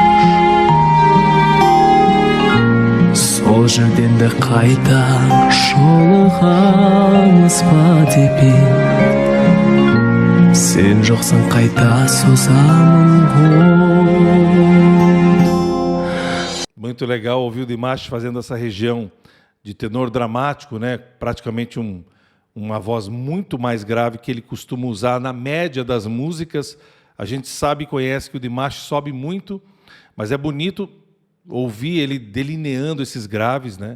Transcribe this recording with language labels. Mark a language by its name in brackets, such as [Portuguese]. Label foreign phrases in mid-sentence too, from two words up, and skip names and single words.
[Kazakh] Сол жерден де қайта жолығамыз ба деп ем Сен жоқсың қайта созамын ғой. [Portuguese] Muito legal ouvir o Dimash fazendo essa região de tenor dramático, né? Praticamente uma voz muito mais grave que ele costuma usar na média das músicas. A gente sabe e conhece que o Dimash sobe muito, mas é bonito ouvir ele delineando esses graves, né?